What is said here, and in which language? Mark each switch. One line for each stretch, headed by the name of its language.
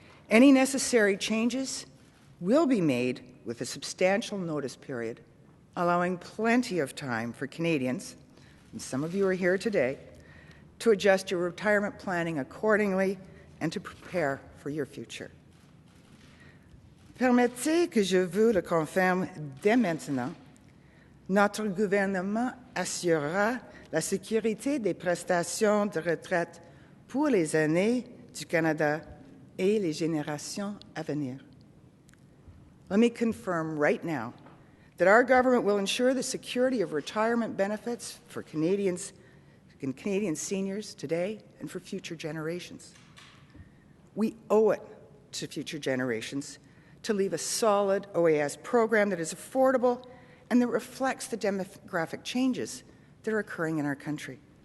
English: Any necessary changes will be made with a substantial notice period, allowing plenty of time for Canadians, and some of you are here today, to adjust your retirement planning accordingly and to prepare for your future.
French: Permettez que je vous le confirme dès maintenant, notre gouvernement assurera la sécurité des prestations de retraite pour les années du Canada et les générations à venir.
English: Let me confirm right now that our government will ensure the security of retirement benefits for Canadians and Canadian seniors today and for future generations. We owe it to future generations to leave a solid OAS program that is affordable and that reflects the demographic changes that are occurring in our country.